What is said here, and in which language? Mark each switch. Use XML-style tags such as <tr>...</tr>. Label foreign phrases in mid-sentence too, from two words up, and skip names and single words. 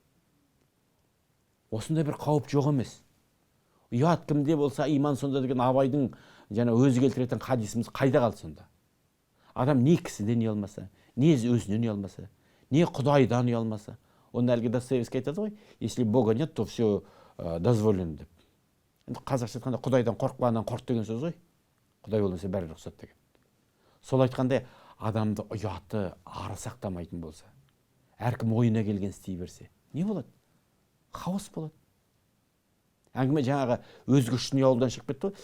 <kk>Осындай бір қауіп жоқ емес. Ұят кімде болса иман сонда деген Абайдың жаңа өзі келтіретін хадисіміз қайда қалды сонда? Адам не кісіден ұялмаса, не өзінен ұялмаса, не Құдайдан ұялмаса. Оны әлгі Достоевский айтады ғой,</kk> <ru>если Бога нет, то все дозволено деп.</ru> <kk>Қазақша айтқанда Құдайдан қорықпағаннан қорқ деген сөз ғой. Құдай болмаса бәрі рұқсат деген. Сол айтқандай адамды ұяты ары сақтамайтын болса, әркім ойына келген істей берсе, не болады? Хаос болады. Әңгіме жаңағы өзге үшін ұялудан шығып кетті ғой.</kk>